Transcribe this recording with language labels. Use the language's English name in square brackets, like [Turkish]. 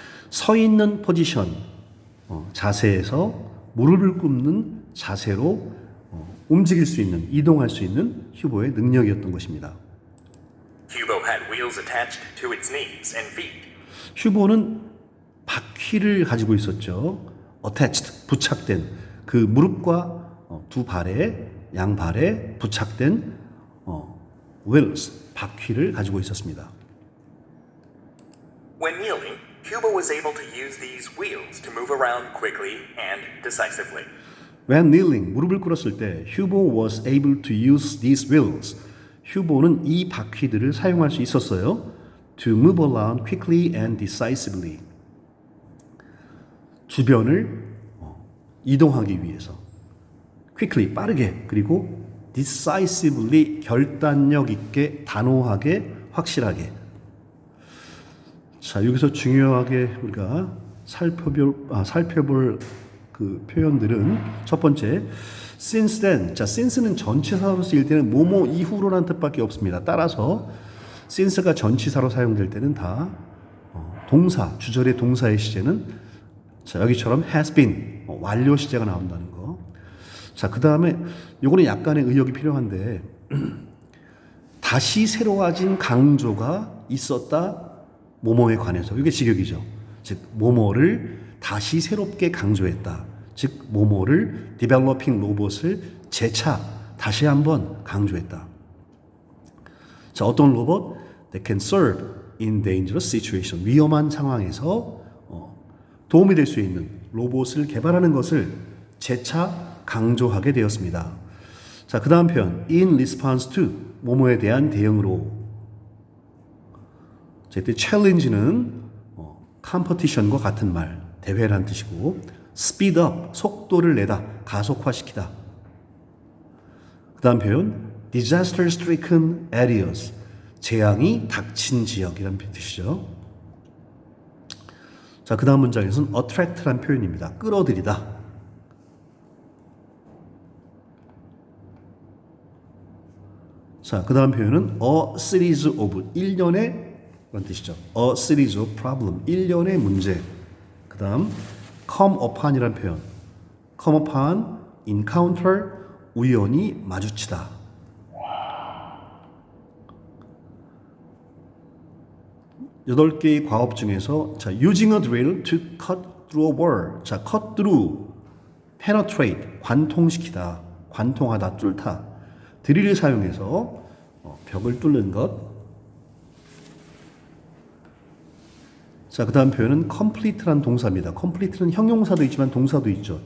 [Korean] 서 있는 포지션, 자세에서 무릎을 꿇는 자세로 움직일 수 있는, 이동할 수 있는 휴보의 능력이었던 것입니다. [English] Hubo had wheels attached to its knees and feet. [Korean] 휴보는 바퀴를 가지고 있었죠. attached, 부착된, 그 무릎과 두 발에, 양발에 부착된 wheels, 바퀴를 가지고 있었습니다. [English] When kneeling, Hubo was able to use these wheels to move around quickly and decisively. When kneeling, [Korean] 무릎을 꿇었을 때 휴보 [English] was able to use these wheels. [Korean] 휴보는 이 바퀴들을 사용할 수 있었어요. [English] To move around quickly and decisively. [Korean] 주변을 이동하기 위해서. quickly, 빠르게, 그리고 decisively, 결단력 있게, 단호하게, 확실하게. 자, 여기서 중요하게 우리가 살펴볼 그 표현들은 첫 번째, since then. 자, since는 전치사로 쓰일 때는 뭐뭐 이후로라는 뜻밖에 없습니다. 따라서 since가 전치사로 사용될 때는 다 동사, 주절의 동사의 시제는 자, 여기처럼 has been, 완료 시제가 나온다는 거. 자, 그 다음에 요거는 약간의 의역이 필요한데 다시 새로워진 강조가 있었다. 뭐뭐에 관해서. 이게 직역이죠. 즉 뭐뭐를 다시 새롭게 강조했다. 즉 뭐뭐를 developing 로봇을 재차 다시 한번 강조했다. 자, 어떤 로봇? [English] That can serve in dangerous situation. [Korean] 위험한 상황에서 도움이 될 수 있는 로봇을 개발하는 것을 재차 강조하게 되었습니다. 자, 그 다음 표현 in response to 뭐뭐에 대한 대응으로. 자, 이때 challenge는 competition과 같은 말, 대회란 뜻이고 speed up, 속도를 내다, 가속화시키다. 그 다음 표현 disaster stricken areas, 재앙이 닥친 지역이라는 뜻이죠. 자, 그 다음 문장에서는 attract란 표현입니다. 끌어들이다. 자, 그 다음 표현은 a series of, 일련의 그런 뜻이죠. [English] A series of problem, [Korean] 일련의 문제. 그 다음 come upon이라는 표현. [English] come upon, encounter, [Korean] 우연히 마주치다. 여덟 개의 과업 중에서 자, [English] using a drill to cut through a wall. [Korean] 자, cut through, penetrate, 관통시키다, 관통하다, 뚫다. 드릴을 사용해서 벽을 뚫는 것. 자, 그 다음 표현은 complete란 동사입니다. complete는 형용사도 있지만 동사도 있죠.